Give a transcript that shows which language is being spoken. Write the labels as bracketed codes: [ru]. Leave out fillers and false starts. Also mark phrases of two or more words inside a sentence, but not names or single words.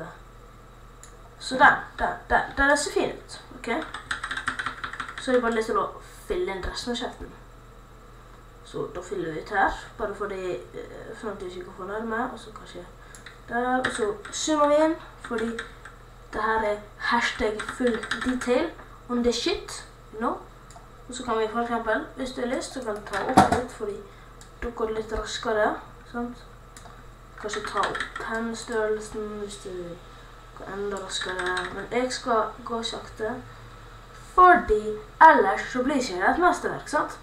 [no] Så den ser fin ut, ok? Så har jeg bare lyst til å fylle inn resten av kjeften. Så da fyller vi ut her, bare fordi sånn at du ikke kan få nærme, og så kanskje der, og så zoomer vi inn, fordi det her er [en] hashtag full detail on the shit, you know? [no] Og så kan vi for eksempel, hvis du har lyst, så kan du ta opp litt, fordi da går det litt raskere, sant? Kanskje ta opp pennstørrelsen hvis du går enda raskere, men jeg skal gå sakte, Fordi ellers så blir ikke det et mesterverk, sant?